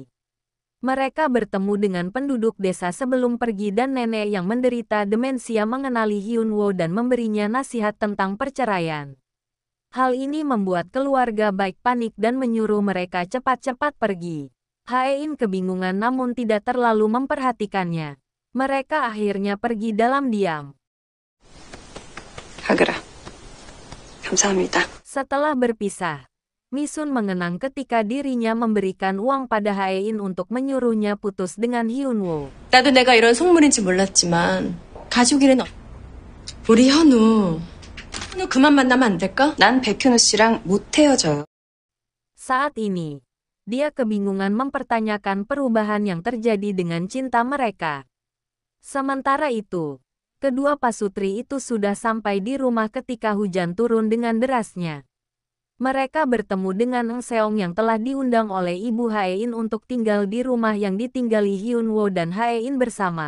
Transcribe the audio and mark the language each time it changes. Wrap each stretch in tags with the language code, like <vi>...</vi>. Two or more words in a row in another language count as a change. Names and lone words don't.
<id>Mereka bertemu dengan penduduk desa sebelum pergi dan nenek yang menderita demensia mengenali Hyun-woo dan memberinya nasihat tentang perceraian. Hal ini membuat keluarga baik panik dan menyuruh mereka cepat-cepat pergi. Hae-in kebingungan namun tidak terlalu memperhatikannya. Mereka akhirnya pergi dalam diam.</id> <ko>하그라, 감사합니다.</ko> <id>Setelah berpisah, Misun mengenang ketika dirinya memberikan uang pada Hae-in untuk menyuruhnya putus dengan Hyun-woo.</id> <ko>나도 내가 이런 속물인지 몰랐지만 가족이란 우리 현우 그만 만나면 안 될까? 난 백현우 씨랑 못 헤어져요.</ko> <id>Saat ini, dia kebingungan mempertanyakan perubahan yang terjadi dengan cinta mereka. Sementara itu, kedua pasutri itu sudah sampai di rumah ketika hujan turun dengan derasnya. Mereka bertemu dengan Eng Seong yang telah diundang oleh ibu Hae-in untuk tinggal di rumah yang ditinggali Hyun-woo dan Hae-in bersama.</id>